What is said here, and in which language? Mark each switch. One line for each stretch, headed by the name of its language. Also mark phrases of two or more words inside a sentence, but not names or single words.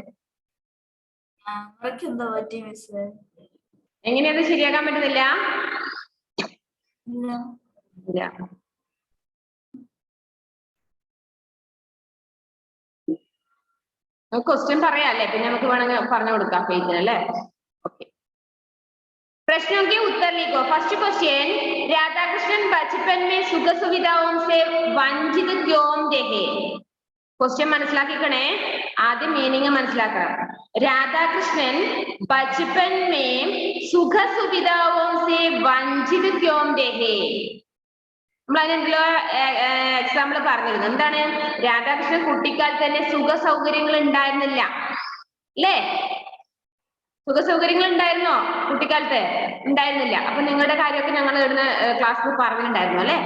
Malayalam: എങ്ങനെയത് ശരിയാക്കാൻ പറ്റുന്നില്ല? ക്വസ്റ്റ്യൻ പറയാല്ലേ, പിന്നെ നമുക്ക് വേണമെങ്കിൽ പറഞ്ഞു കൊടുക്കാം ഫെയ്ത്തിന് അല്ലേ? ഓക്കെ,
Hindi: प्रश्नों के उत्तर लिखो.
English: first question,
Hindi: राधा कृष्णन बचपन में सुख सुविधाओं से वंचित क्यों रहे?
Malayalam: क्वेश्चन മനസ്സിലാക്കിക്കണേ, ആദ്യം മീനിങ് മനസ്സിലാക്കണം.
Hindi: രാധാകൃഷ്ണൻ बचपन में सुख सुविधाओं से वंचित क्यों रहे?
Malayalam: നമ്മൾ അതിനെന്തല്ലോ എക്സാമ്പിൾ പറഞ്ഞിരുന്നു. എന്താണ്? രാധാകൃഷ്ണൻ കുട്ടിക്കാലത്ത് തന്നെ സുഖ സൗകര്യങ്ങൾ ഉണ്ടായിരുന്നില്ല അല്ലേ? സുഖ സൗകര്യങ്ങൾ ഉണ്ടായിരുന്നോ കുട്ടിക്കാലത്ത്? ഉണ്ടായിരുന്നില്ല. അപ്പൊ നിങ്ങളുടെ കാര്യമൊക്കെ ഞങ്ങൾ ഇവിടുന്ന് ക്ലാസ്സിൽ പറഞ്ഞിട്ടുണ്ടായിരുന്നു അല്ലെ?